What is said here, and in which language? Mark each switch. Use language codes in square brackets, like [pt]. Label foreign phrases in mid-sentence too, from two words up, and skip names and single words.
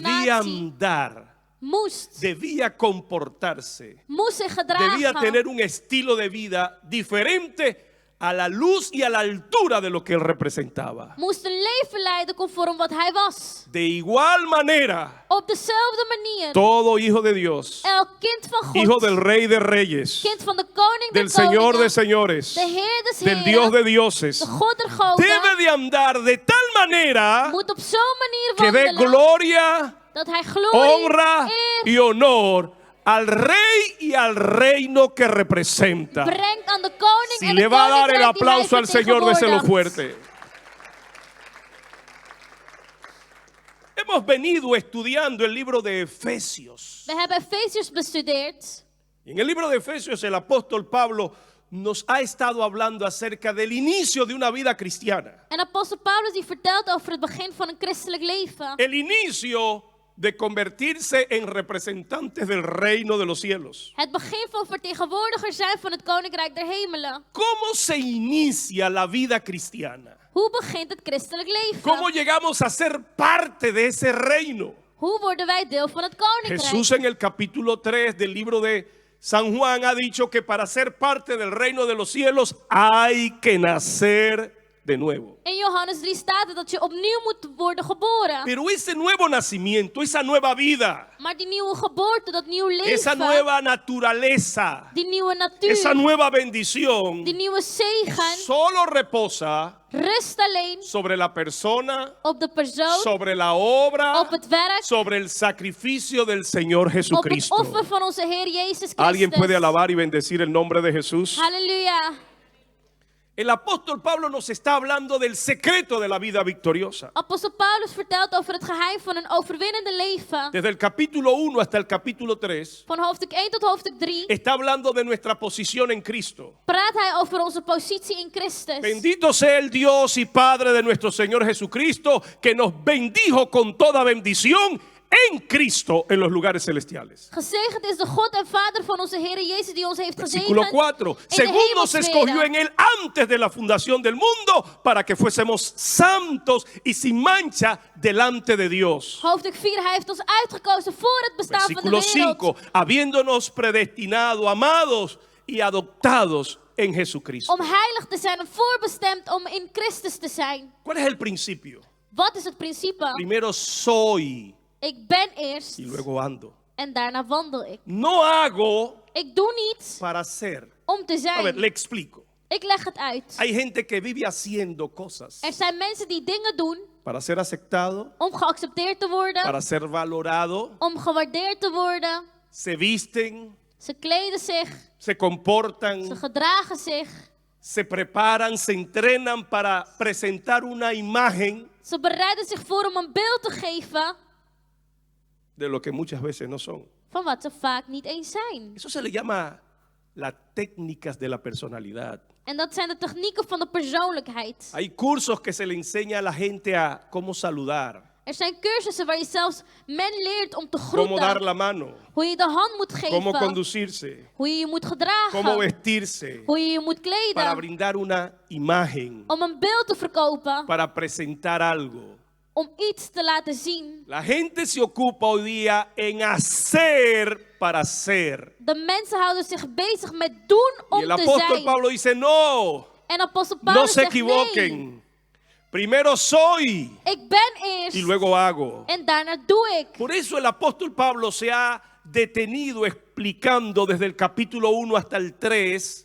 [es] debía [nl] natie [es] andar, [nl] moest [es] debía comportarse, [nl] zich [es] debía [nl] gedragen. [es] tener un estilo de vida diferente a la luz y a la altura de lo que él representaba. [nl] Moest een leven leiden conform wat hij was. [es] De igual manera, [nl] Op dezelfde manier. [es] todo hijo de Dios, [nl] Elk kind van God. [es] hijo del Rey de Reyes, [nl] Kind van de koning [es] del [nl] der [es] Señor [nl] koningen. [es] de señores, [nl] De Heer des [es] del [nl] Heren. [es] Dios de dioses, [nl] De God der goden. [es] debe de andar de tal manera [nl] Moet op zo'n manier [es] que dé [nl] wandelen. [es] gloria, [nl] Dat hij glorie, [es] honra [nl] eer [es] y honor al rey y al reino que representa. [nl] brengt aan de koning [es] Si [nl] en [es] le [nl] de [es] va a dar el [nl] koninkrijk die hij [es] aplauso al Señor, déselo [nl] vertegenwoordigt. [es] fuerte. Hemos venido estudiando el libro de Efesios. [nl] We hebben Efesiërs bestudeerd. [es] Y en el libro de Efesios el apóstol Pablo nos ha estado hablando acerca del inicio de una vida cristiana. [nl] En apostel Paulus die vertelt over het begin van een christelijk leven. [es] El inicio de convertirse en representantes del reino de los cielos. [nl] Het begin van vertegenwoordiger zijn van het Koninkrijk der Hemelen. [es] ¿Cómo se inicia la vida cristiana? [nl] Hoe begint het christelijk leven? [es] ¿Cómo llegamos a ser parte de ese reino? [nl] Hoe worden wij deel van het Koninkrijk? [es] Jesús en el capítulo 3 del libro de San Juan ha dicho que para ser parte del reino de los cielos hay que nacer de nuevo. [nl] In Johannes 3 staat dat je opnieuw moet worden geboren. [es] Pero ese nuevo nacimiento, esa nueva vida, [nl] Maar die nieuwe geboorte, dat nieuw leven, [es] esa nueva naturaleza, [nl] die nieuwe natuur, [es] esa nueva bendición, [nl] die nieuwe zegen, [es] solo reposa [nl] rust alleen [es] sobre la persona, [nl] op de persoon, [es] sobre la obra, [nl] op het werk, [es] sobre el sacrificio del Señor [nl] op het [es] Jesucristo. [nl] offer van onze Heer Jezus [es] ¿Alguien puede [nl] Christus. [es] alabar y bendecir el nombre de Jesús? [nl] Halleluja. [es] El apóstol Pablo nos está hablando del secreto de la vida victoriosa. [nl] Apostel Paulus vertelt over het geheim van een overwinnende leven. [es] Desde el capítulo 1 hasta el capítulo 3, [nl] Van hoofdstuk 1 tot hoofdstuk 3 [es] está hablando de nuestra posición en Cristo. [nl] praat hij over onze positie in Christus. [es] Bendito sea el Dios y Padre de nuestro Señor Jesucristo, que nos bendijo con toda bendición en Cristo en los lugares celestiales. [nl] Gezegend is de God en Vader van onze Heer Jezus die ons heeft [es] Versículo [nl] gezegend [es] 4. [nl] in de [es] Según nos escogió [nl] hemelsferen. [es] en Él antes de la fundación del mundo, para que fuésemos santos y sin mancha delante de Dios. [nl] Hoofdstuk 4, hij heeft ons uitgekozen voor het bestaan van de [es] Versículo [nl] wereld. [es] 5. Habiéndonos predestinado, amados y adoptados en Jesucristo. [nl] Om heilig te zijn en voorbestemd om in Christus te zijn. [es] ¿Cuál es el principio? [nl] Wat is het principe? [es] Primero soy [nl] Ik ben eerst [es] y luego ando. [nl] en daarna wandel ik. [es] No hago [nl] Ik doe niets [es] para ser. [nl] om te [es] A ver, [nl] zijn. [es] le explico. [nl] Ik leg het uit. [es] Hay gente que vive haciendo cosas [nl] Er zijn mensen die dingen doen [es] para ser aceptado, [nl] om geaccepteerd te worden, [es] para ser valorado, [nl] om gewaardeerd te worden. [es] se visten, [nl] Ze kleden zich, [es] se [nl] ze [es] comportan, [nl] gedragen zich, [es] se preparan, se entrenan para presentar una imagen [nl] ze bereiden zich voor om een beeld te geven [es] de lo que muchas veces no son. [nl] van wat ze vaak niet eens zijn. [es] Eso se le llama las técnicas de la personalidad. [nl] En dat zijn de technieken van de persoonlijkheid. [es] Hay cursos que se le enseña a la gente a cómo saludar, [nl] Er zijn cursussen waar je zelfs men leert om te [es] cómo dar [nl] groeten. [es] la mano, [nl] Hoe je de hand moet [es] cómo [nl] geven. [es] conducirse, [nl] Hoe je je moet [es] cómo [nl] gedragen. [es] vestirse, [nl] Hoe je je moet [es] para [nl] kleden. [es] brindar una imagen, [nl] Om een beeld te verkopen. [es] para presentar algo. [nl] Om iets te laten zien. [es] La gente se ocupa hoy día en hacer para ser. [nl] De mensen houden zich bezig met doen [es] Y [nl] om [es] el [nl] te [es] apóstol [nl] zijn. [es] Pablo dice, no, [nl] En apostel [es] no [nl] Paulus [es] se [nl] zegt nee. [es] equivoquen. Primero soy [nl] Ik ben eerst. [es] y luego hago. [nl] En daarna doe ik. [es] Por eso el apóstol Pablo se ha detenido explicando desde el capítulo 1 hasta el 3